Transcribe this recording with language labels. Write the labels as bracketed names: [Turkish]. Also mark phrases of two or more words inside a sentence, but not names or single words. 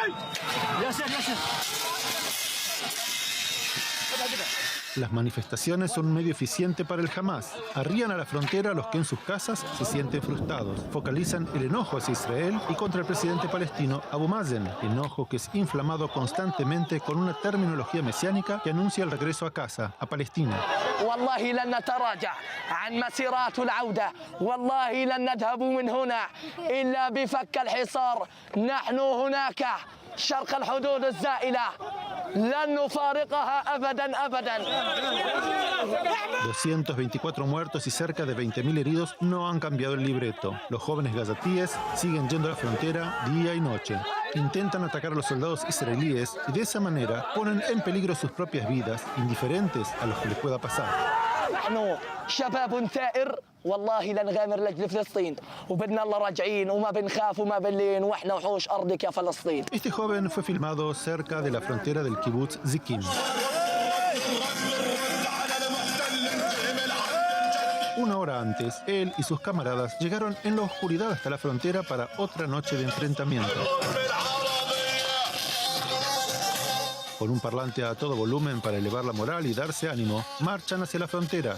[Spanish] Las manifestaciones son un medio eficiente para el Hamas. Arrían a la frontera a los que en sus casas se sienten frustrados. Focalizan el enojo hacia Israel y contra el presidente palestino Abu Mazen, enojo que es inflamado constantemente con una terminología mesiánica que anuncia el regreso a casa, a Palestina. [Arabic] والله لن نتراجع عن مسيرات العودة، والله لن نذهب من هنا إلا بفك الحصار. نحن هناك شرق الحدود الزائلة، لن نفارقها أبدا أبدا. [Spanish] 224 muertos y cerca de 20.000 heridos no han cambiado el libreto. Los jóvenes gazatíes siguen yendo a la frontera día y noche. Intentan atacar a los soldados israelíes y de esa manera ponen en peligro sus propias vidas, indiferentes a lo que les pueda pasar. [Arabic] نحن شباب ثائر، والله لن نغامر لاجل فلسطين، وبدنا الله راجعين وما بنخاف وما بنلين، واحنا وحوش ارضك يا فلسطين. [Spanish] Este joven fue filmado cerca de la frontera del kibutz Zikim. Una hora antes, él y sus camaradas llegaron en la oscuridad hasta la frontera para otra noche de enfrentamiento. Con un parlante a todo volumen para elevar la moral y darse ánimo, marchan hacia la frontera.